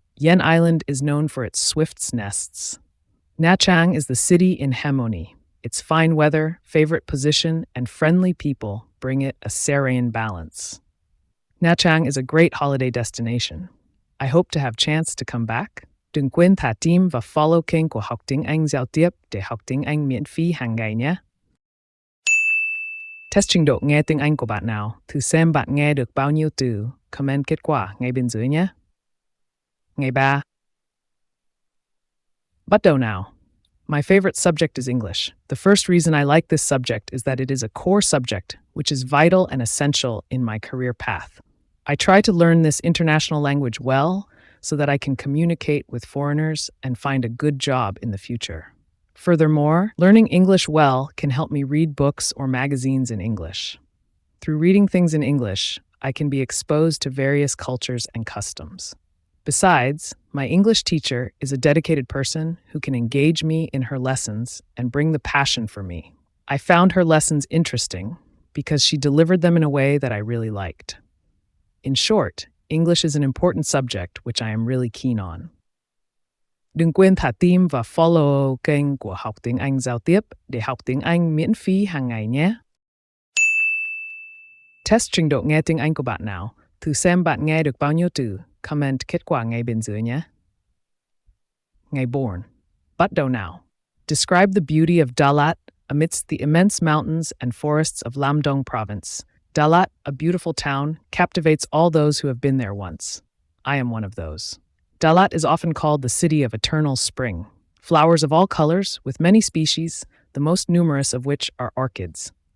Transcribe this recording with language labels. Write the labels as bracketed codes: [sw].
[en] Yen Island is known for its swifts' nests. Nha Trang is the city in harmony. Its fine weather, favorite position, and friendly people bring it a serene balance. Nha Trang is a great holiday destination. I hope to have chance to come back. [vi] Đừng quên thả tim và follow kênh của Học Tiếng Anh Giao Tiếp để học tiếng Anh miễn phí hàng ngày nhé. Test trình độ nghe tiếng Anh của bạn nào. Thử xem bạn nghe được bao nhiêu từ. Comment kết quả ngay bên dưới nhé. Ngày 3. Bắt đầu nào. [en] My favorite subject is English. The first reason I like this subject is that it is a core subject, which is vital and essential in my career path. I try to learn this international language well so that I can communicate with foreigners and find a good job in the future. Furthermore, learning English well can help me read books or magazines in English. Through reading things in English, I can be exposed to various cultures and customs. Besides, my English teacher is a dedicated person who can engage me in her lessons and bring the passion for me. I found her lessons interesting because she delivered them in a way that I really liked. In short, English is an important subject which I am really keen on. [vi] Đừng quên thả tim và follow kênh của Học Tiếng Anh Giao Tiếp để học tiếng Anh miễn phí hàng ngày nhé. Test trình độ nghe tiếng Anh của bạn nào. Thử xem bạn nghe được bao nhiêu từ. Comment kết quả ngay bên dưới nhé. Ngày 4. Bắt đầu nào. [en] Describe the beauty of Dalat amidst the immense mountains and forests of Lam Dong province. Dalat, a beautiful town, captivates all those who have been there once. I am one of those. Dalat is often called the city of eternal spring. Flowers of all colors, with many species, the most numerous of which are orchids.